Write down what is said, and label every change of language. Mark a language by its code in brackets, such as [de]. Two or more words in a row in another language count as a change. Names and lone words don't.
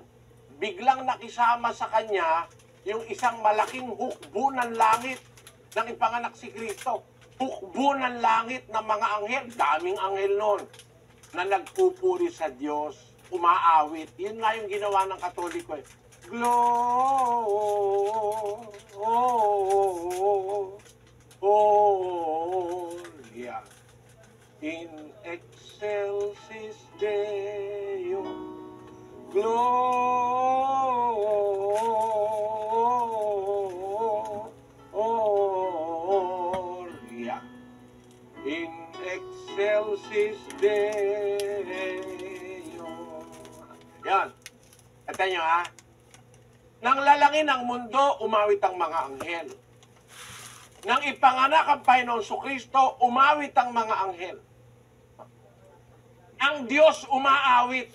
[tl] Biglang nakisama sa kanya yung isang malaking hukbo ng langit nang ipanganak si Kristo. Hukbo ng langit ng mga anghel, daming anghel noon, na nagpupuri sa Diyos, umaawit. Yun nga yung ginawa ng Katoliko. [la] Gloria in excelsis Deo. Gloria in excelsis Deo. [tl] Yan. Kata nyo ha. Nang lalangin ang mundo, umawit ang mga anghel. Nang ipanganak ang Panginoon Kristo, umawit ang mga anghel. Ang Diyos umaawit.